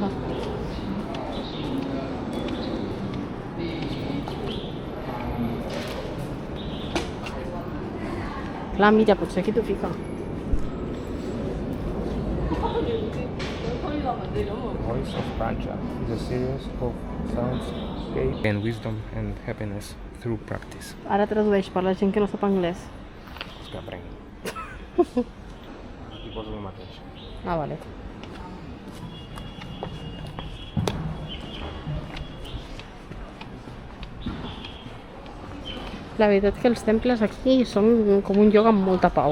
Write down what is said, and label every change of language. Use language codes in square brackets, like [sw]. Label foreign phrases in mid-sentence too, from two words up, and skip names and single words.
[ca] Clar, mira, potser aquí t'ho fica. [en] Voice of Pancha is a series of soundscape and wisdom and happiness through practice. [ca] Ara tradueix per la gent que no sap anglès. És que aprenguin. Aquí poso el mateix. Ah, vale. La veritat que els temples aquí són com un lloc amb molta pau.